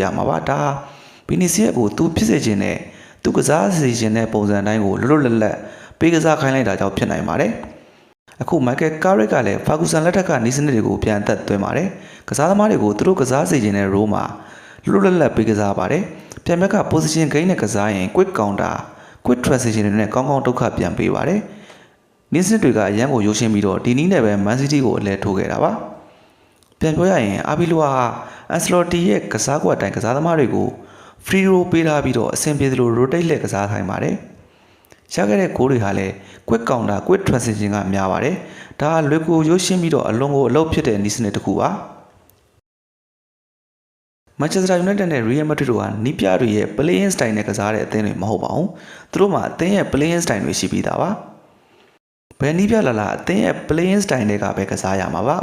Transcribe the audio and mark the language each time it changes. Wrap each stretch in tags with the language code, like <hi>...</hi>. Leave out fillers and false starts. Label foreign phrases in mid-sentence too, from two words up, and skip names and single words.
<my>မှာပါဒါဘီနီစီယာကိုသူဖြစ်စေခြင်းနဲ့သူကစားစေခြင်းတဲ့ပုံစံတိုင်းကိုလွတ်လွတ်လပ်လပ်ပေးကစားခိုင်းလိုက်တာကြောင့်ဖြစ်နိုင်ပါတယ်အခုမိုက်ကယ်ကာရစ်ကလည်းဖာဂူဆန် လက်ထက်ကနီးစနစ်တွေကိုပြန်အသက်သွင်းပါတယ်ကစားသမားတွေကိုသူတို့ကစားစေခြင်းတဲ့ role မှာလွတ်လွတ်လပ်ပေးကစားပါတယ်ပြန်ဘက်က position gain နဲ့ကစားရင်</my> <en>quick counter quick transition</en> <my>တွေနဲ့ကောင်းကောင်းဒုက္ခပြန်ပေးပါတယ်နီးစနစ်တွေကအရန်ကိုရိုးရှင်းပြီးတော့ဒီနည်းနဲ့ပဲမန်စီးတီးကိုအလဲထိုးခဲ့တာပါပြန်ပြောရရင်အာဘီလိုဟာအန်ဆလော်တီရဲ့ကစားကွက်တိုင်းကစားသမားတွေကို</my> <en>free roll</en> <my>ပေးထားပြီးတော့အဆင်ပြေသလို rotate လက်ကစားခိုင်းပါတယ်ရခဲ့တဲ့ဂိုးတွေဟာလည်း</my> <en>quick counter quick transition</en> <my>ကများပါတယ်ဒါလွယ်ကူရိုးရှင်းပြီးတော့အလုံးကိုအလုပ်ဖြစ်တဲ့နည်းစနစ်တစ်ခုပါ မန်ချက်စတာယူနိုက်တက်နဲ့ရီယယ်မက်ဒရစ်တို့ဟာနီးပြတွေရဲ့</my> <en>playing style</en> <my>နဲ့ကစားတဲ့အသင်းတွေမဟုတ်ပါဘူးသူတို့မှာအသင်းရဲ့</my> <en>playing style</en> <my>တွေရှိပြီးသားပါဘယ်နီးပြလာလာအသင်းရဲ့</my> <en>playing style</en> <my>တွေကပဲကစားရမှာပါ</my>